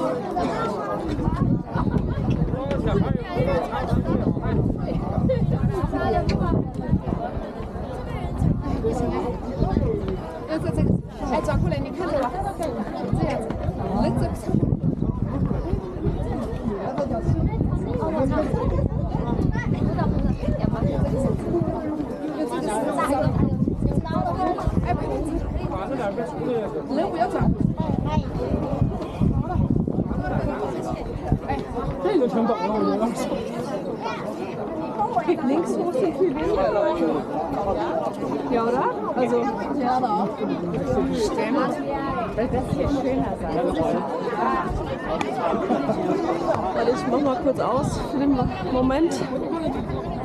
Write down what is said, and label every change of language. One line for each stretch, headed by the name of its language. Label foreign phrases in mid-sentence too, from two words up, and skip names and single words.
Chinese: 哎，转过来，你看着吧，这样子，人这人不要转。哎，这个挺懂的，我觉得。
German: Links hoch sind viel weniger Leute. Ja, oder? Also, ja, da auch. Stimmt. Das wird hier schöner sein. Warte, ich mach mal kurz aus für den Moment.